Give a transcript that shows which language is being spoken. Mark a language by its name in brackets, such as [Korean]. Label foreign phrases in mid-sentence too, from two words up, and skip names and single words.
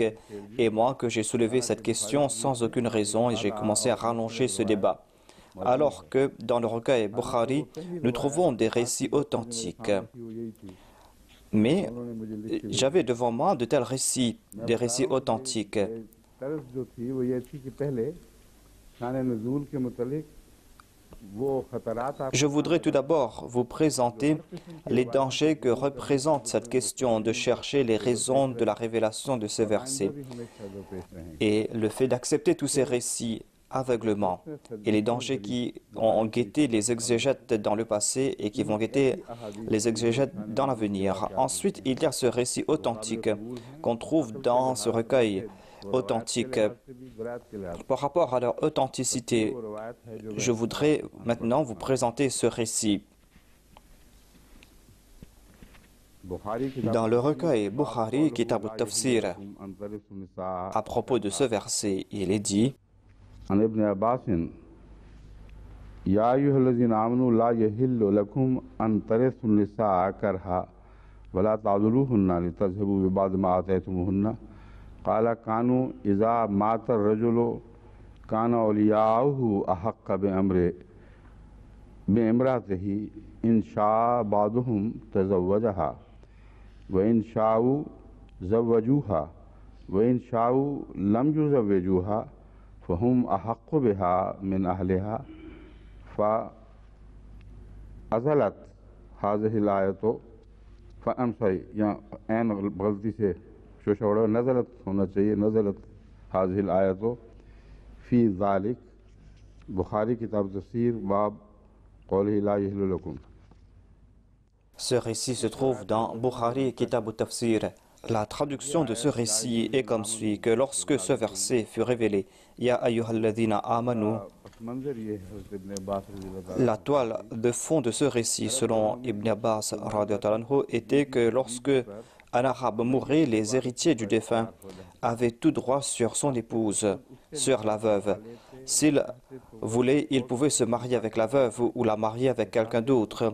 [French] Et moi, que j'ai soulevé cette question sans aucune raison et j'ai commencé à rallonger ce débat. Alors que dans le recueil Bukhari, nous trouvons des récits authentiques. Mais j'avais devant moi de tels récits, des récits authentiques. [Urdu] ترس جو تھی وہ یہ تھی کہ پہلے شان نزول کے متعلق وہ خطرات آپ [French] Je voudrais tout d'abord vous présenter les dangers que représente cette question de chercher les raisons de la révélation de ce verset [Urdu] بھی ہمیشہ جو پیش رہیں گے [French] et le fait d'accepter tous ces récits aveuglement et les dangers qui ont guetté les exégètes dans le passé et qui vont guetter les exégètes dans l'avenir. Ensuite, il y a ce récit authentique qu'on trouve dans ce recueil authentique. Par rapport à leur authenticité, je voudrais maintenant vous présenter ce récit. Dans le recueil Bukhari, Kitab al-Tafsir, à propos de ce verset, il est dit [Arabic] عن ابن عباس يا أيها الذين آمنوا لا يحل لكم أن ترثوا النساء كرها ولا تعذلوهن لتذهبوا ببعض ما آتيتموهن قال كانوا إذا مات الرجل كان أولياؤه أحق بامرأته إن شاء بعضهم تزوجها وإن شاءوا زوجوها وإن شاءوا لم يزوجوها فهم أحق بها من أهلها فأزلت هذه الآية [English] I'm sorry [Urdu] یہاں عین غلطی سے شوشہ نزلت ہونا چاہیے [Arabic] نزلت هذه الآية في ذلك البخاري كتاب التفسير باب قوله لا يحل لكم. [French] Ce récit se trouve dans Bukhari Kitab al-Tafsir. La traduction de ce récit est comme suit que lorsque ce verset fut révélé, [Arabic] يا أيها الذين آمنوا, [French] la toile de fond de ce récit, selon Ibn Abbas [Arabic] رضي الله عنه, [French] était que lorsque un arabe mourait, les héritiers du défunt avaient tout droit sur son épouse, sur la veuve. S'il voulait, il pouvait se marier avec la veuve ou la marier avec quelqu'un d'autre.